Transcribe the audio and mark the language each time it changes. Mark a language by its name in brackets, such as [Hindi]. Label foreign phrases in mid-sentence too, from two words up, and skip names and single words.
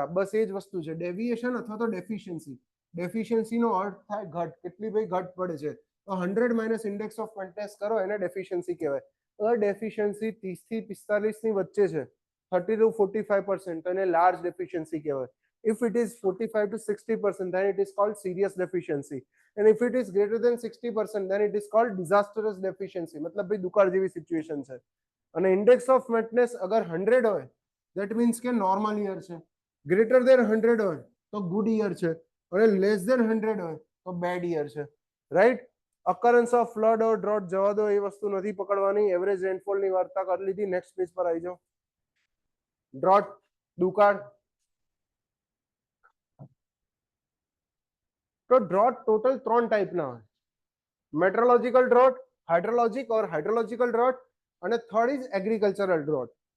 [Gujarati] બસ એ જ વસ્તુ છે ડેવિએશન અથવા તો ડેફિશિયન્સી. ડેફિશિયન્સી નો અર્થ થાય ઘટ. કેટલી ભાઈ ઘટ પડે છે? તો 100 [English] minus index of wetness [Gujarati] કરો એને ડેફિશિયન્સી કહેવાય. ડેફિશિયન્સી 30 થી 45 ની વચ્ચે છે, 30 to 45%, તો એને [English] large deficiency [Gujarati] કહેવાય. [English] If it is 45 to 60%, then it is called serious deficiency. And if it is greater than 60%, then it is called disastrous deficiency. [Hindi] मतलब भाई [Gujarati] दुकाળ જેવી સિચ્યુએશન છે. અને [English] index of wetness [Gujarati] અગર 100 હોય [English] that means [Gujarati] કે [English] normal year [Gujarati] છે, [English] greater than [Gujarati] 100 હોય તો [English] good year [Gujarati] છે, અને [English] less than [Gujarati] 100 હોય તો [English] bad year [Gujarati] છે, રાઈટ. [English] occurrence of flood or drought [Gujarati] જવા દો, એ વસ્તુ નથી પકડવાની. [English] average rainfall [Gujarati] ની વાર્તા કરી લીધી. [English] next page [Gujarati] પર આવી જાઓ. ડ્રોટ, દુકાળ. તો [English] drought total [Gujarati] 3 ટાઈપના હોય: [English] meteorological drought, hydrologic or hydrological drought, [Gujarati] અને [English] third is agricultural drought.